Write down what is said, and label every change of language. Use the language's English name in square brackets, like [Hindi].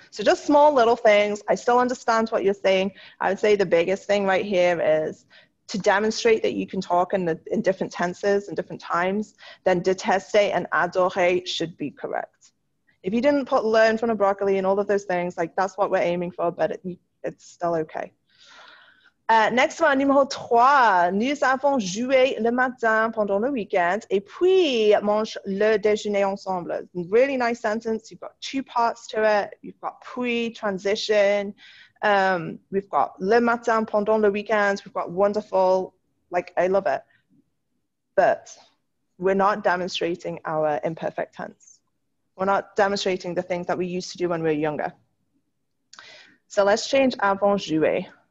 [English] So just small little things. I still understand what you're saying. I would say the biggest thing right here is to demonstrate that you can talk in different tenses and different times, then détester and adorer should be correct. If you didn't put le in front of broccoli and all of those things, like that's what we're aiming for, but it's still okay. Next one, numéro 3. [French] Nous avons joué le matin pendant le weekend et puis mange le déjeuner ensemble. [English] Really nice sentence. You've got 2 parts to it. You've got puis, transition. We've got [French] le matin pendant le weekend. [English] We've got wonderful. Like, I love it. But we're not demonstrating our imperfect tense. We're not demonstrating the things that we used to do when we were younger. So let's change [French] avant jouer.